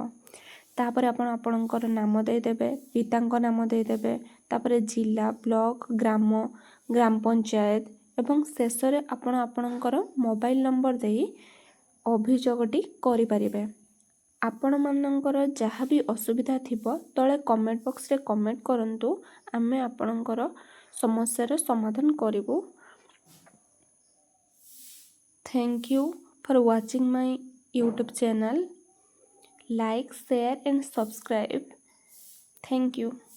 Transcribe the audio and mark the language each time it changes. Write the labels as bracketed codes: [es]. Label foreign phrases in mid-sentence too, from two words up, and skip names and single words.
[or] ତାପରେ ଆପଣଙ୍କର ନାମ ଦେଇ ଦେବେ, ପିତାଙ୍କ ନାମ ଦେଇ ଦେବେ, ତାପରେ ଜିଲ୍ଲା, ବ୍ଲକ, ଗ୍ରାମ ପଞ୍ଚାୟତ ଏବଂ ଶେଷ ରେ ଆପଣଙ୍କର [en] mobile number [or] ଦେଇ ଅଭିଯୋଗଟି କରି ପାରିବେ। ଆପଣ ମାନଙ୍କର [hi] जहाँ भी [or] ଅସୁବିଧା ଥିବ ତଳେ [en] comment box [or] ରେ କମେଣ୍ଟ କରନ୍ତୁ ଆମେ ଆପଣଙ୍କର ସମସ୍ୟାର ସମାଧାନ କରିବୁ। [en] Thank you for watching my YouTube channel. Like, share and subscribe. Thank you.